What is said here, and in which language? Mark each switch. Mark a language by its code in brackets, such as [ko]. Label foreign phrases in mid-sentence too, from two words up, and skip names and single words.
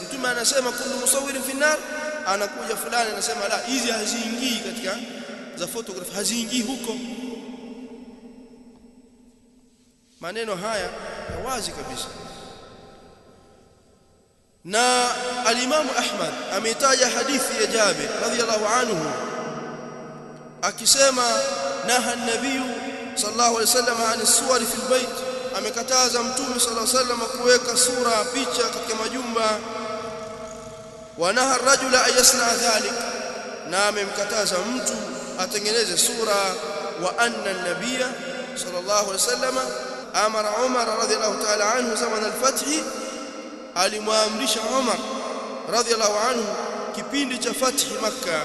[sw] Mtume anasema [ar] كل مصور في النار, [sw] anakuja fulani anasema la, hizi haziingii katika za photograph, haziingii huko. Maneno haya wazi kabisa. Na al-Imam Ahmad ametaja hadithi ya Jabir [ar] رضي الله عنه akisema نهى النبي صلى الله عليه وسلم عن الصور في البيت, [sw] amekataza mtume [ar] صلى الله عليه وسلم [sw] kuweka sura picha katika majumba. [ar] ونهى الرجل أن يصنع ذلك, [sw] na amemkataza mtu atengeneze sura. [ar] وأن النبي صلى الله عليه وسلم أمر عمر رضي الله تعالى عنه زمن الفتح, alimwamrisha Umar رضي الله عنه [sw] kipindi cha fathi Makkah.